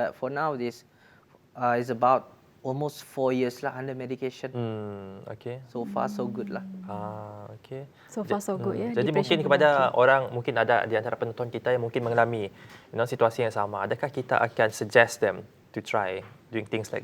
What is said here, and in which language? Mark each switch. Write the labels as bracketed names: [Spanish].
[English] But for now this is about almost 4 years lah under medication. So far so good lah. So far so good ya. [Malay] Jadi mungkin kepada orang, mungkin ada di antara penonton kita yang mungkin mengalami situasi yang sama. Adakah kita akan [English] suggest them to try doing things like